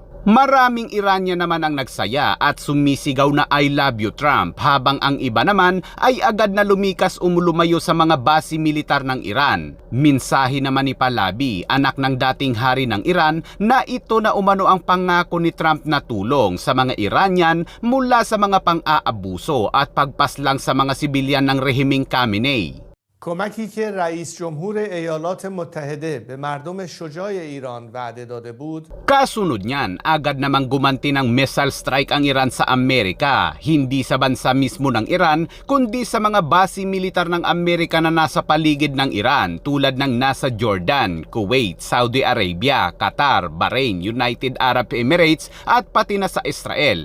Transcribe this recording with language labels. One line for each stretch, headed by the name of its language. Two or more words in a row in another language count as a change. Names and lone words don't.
Filipino: Maraming Iranian naman ang nagsaya at sumisigaw na
English: I love you Trump
Filipino: habang ang iba naman ay agad na lumikas umulumayo sa mga base militar ng Iran. Minsahe naman ni Pahlavi, anak ng dating hari ng Iran, na ito na umano ang pangako ni Trump na tulong sa mga Iranian mula sa mga pang-aabuso at pagpaslang sa mga sibilyan ng rehimeng Khamenei.
Persian: کمکی که رئیس جمهور ایالات متحده به مردم شجاع ایران وعده داده بود
Filipino: Kasunod niyan, agad namang gumanti ng missile strike ang Iran sa Amerika, hindi sa bansa mismo ng Iran, kundi sa mga base militar ng Amerika na nasa paligid ng Iran tulad ng nasa Jordan, Kuwait, Saudi Arabia, Qatar, Bahrain, United Arab Emirates at pati na sa Israel.